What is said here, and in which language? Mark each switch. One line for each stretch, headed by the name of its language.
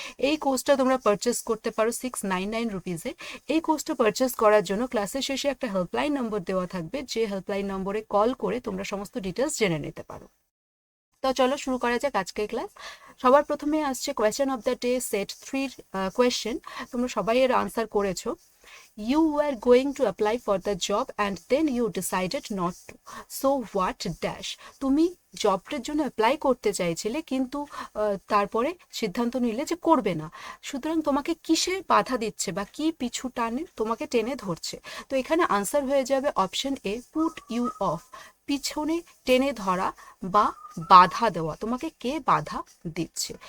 Bangla: এই কোর্সটা তোমরা পারচেস করতে পারো 699 রুপিসে। এই কোর্সটা পারচেস করার জন্য ক্লাসের শেষে একটা হেল্পলাইন নম্বর দেওয়া থাকবে, যে হেল্পলাইন নম্বরে কল করে তোমরা সমস্ত ডিটেলস জেনে নিতে পারো। তো চলো শুরু করা যাক আজকের ক্লাস। সবার প্রথমে আসছে question of the day set 3 question. তোমরা সবাই এর আনসার করেছো।
English: You were going to apply for the job and then you decided not to. So what dash?
Bangla: তুমি জবটার জন্য অ্যাপ্লাই করতে চাইছিলে, কিন্তু তারপরে সিদ্ধান্ত নিলে যে করবে না। সুতরাং তোমাকে কিসে বাধা দিচ্ছে বা কি পিছু টানে তোমাকে টেনে ধরছে? তো এখানে আনসার হয়ে যাবে option A,
English: Put you off.
Bangla: পিছনে টেনে ধরা বা বাধা দেওয়া, তোমাকে কে বাধা দিচ্ছে।